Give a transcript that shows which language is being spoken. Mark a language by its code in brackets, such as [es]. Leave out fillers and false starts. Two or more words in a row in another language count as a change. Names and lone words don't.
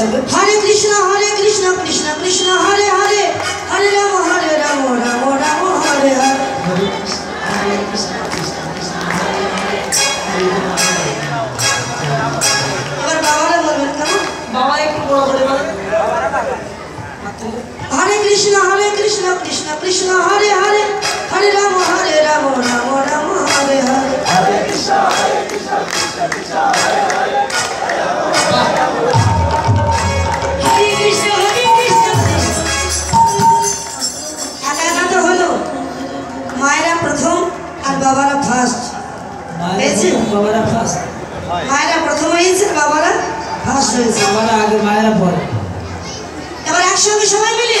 [sa] হরে কৃষ্ণ কৃষ্ণ কৃষ্ণ হরে হরে, হরে রাম রাম রাম হরে হরে। [bn] এবার বাবারা বলবেন কেমন? বাবা একটু বড় করে বলেন। [sa] হরে কৃষ্ণ কৃষ্ণ কৃষ্ণ হরে হরে, হরে রাম রাম রাম হরে হরে। Hare Krishna Krishna Krishna Hare Hare [bn] হরে কৃষ্ণ একা একা তো হলো। মায়েরা প্রথম আর বাবারা ফার্স্ট। বাবারা ফার্স্ট। মায়েরা প্রথম হয়েছে, বাবারা ফার্স্ট হয়েছে। বাবারা আগে, মায়েরা পরে। এবার একসঙ্গে সবাই মিলে